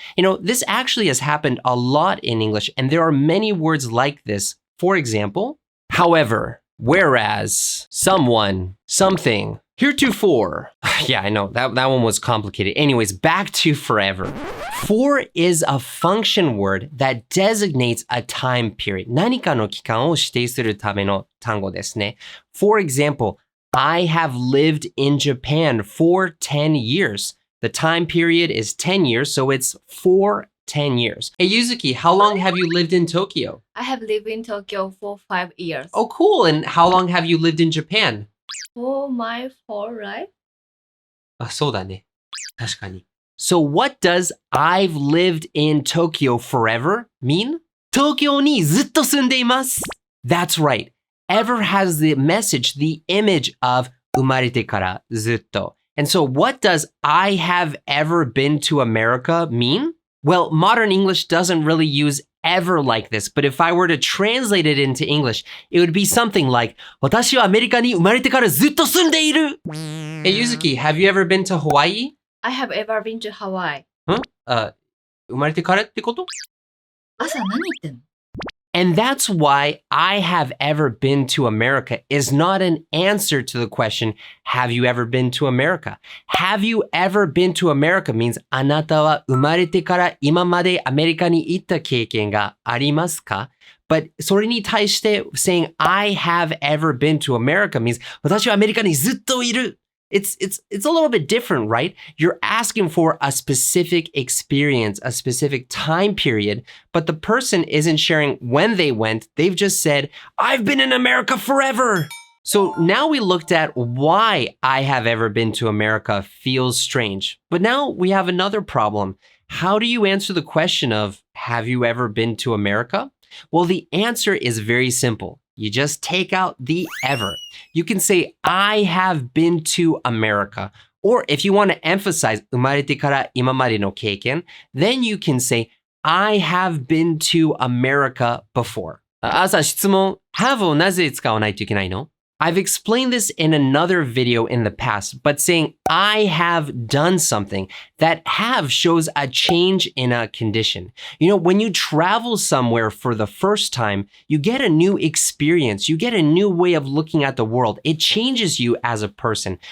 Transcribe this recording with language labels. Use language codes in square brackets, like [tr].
[en] You know, this actually has happened a lot in English and there are many words like this. For example, however, whereas, someone, something, heretofore. Yeah, I know, that one was complicated. Anyways, back to forever. For is a function word that designates a time period. [ja] 何かの期間を指定するための単語ですね。 [en] For example, I have lived in Japan for 10 years. The time period is 10 years, so it's for 10 years. Hey, Yuzuki, how long have you lived in Tokyo? I have lived in Tokyo for 5 years. Oh, cool. And how long have you lived in Japan? For my 4, right? [ja] あ、そうだね。確かに。 [en] So what does I've lived in Tokyo forever mean? [ja] 東京にずっと住んでいます。 [en] That's right. Ever has the message, the image of [ja] 生まれてからずっと. [en] And so what does I have ever been to America mean? Well, modern English doesn't really use ever like this, but if I were to translate it into English, it would be something like, [ja] 私はアメリカに生まれてからずっと住んでいる [en] Hey, Yuzuki, have you ever been to Hawaii? I have ever been to Hawaii. [ja] 生まれてからってこと? 朝何言ってんの? [en] And that's why I have ever been to America is not an answer to the question, have you ever been to America? Have you ever been to America means [ja] あなたは生まれてから今までアメリカに行った経験がありますか? [en] But [ja] それに対して [en] saying I have ever been to America means [ja] 私はアメリカにずっといる. [en] It's a little bit different, right? You're asking for a specific experience, a specific time period, but the person isn't sharing when they went. They've just said, I've been in America forever. So now we looked at why I have ever been to America feels strange. But now we have another problem. How do you answer the question of, have you ever been to America? Well, the answer is very simple. You just take out the ever. You can say, I have been to America. Or if you want to emphasize [ja] 生まれてから今までの経験, [en] then you can say, I have been to America before. [ja] 朝質問、have をなぜ使わないといけないの? [en] I've explained this in another video in the past, but saying I have done something, that have shows a change in a condition. You know, when you travel somewhere for the first time, you get a new experience. You get a new way of looking at the world. It changes you as a person.